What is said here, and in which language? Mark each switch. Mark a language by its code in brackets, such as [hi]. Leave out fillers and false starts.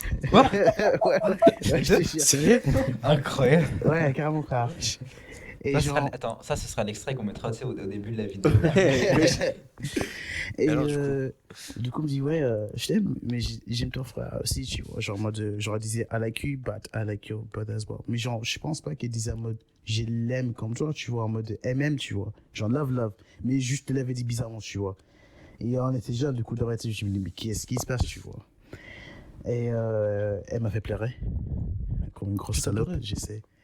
[fr] Quoi? Ouais, je te jure. Sérieux? Incroyable. Ouais, carrément, frère. Et Ça, genre, attends, ça, ce sera l'extrait qu'on mettra tu sais, au début de la vidéo. et Alors, du coup, il me dit, ouais, je t'aime, mais j'aime ton frère aussi, tu vois. Genre, en mode, genre, il disait, [en] I like you, but I like your brother as well. [fr] Mais genre, je pense pas qu'il disait en mode, je l'aime comme toi, tu vois, en mode MM, tu vois. Genre, love. Mais juste, il l'avait dit bizarrement, tu vois. Et on était déjà, du coup, dans la tête, je me dis, mais qu'est-ce qui se passe, tu vois. Et elle m'a fait pleurer. Comme une grosse salope, j'essaie.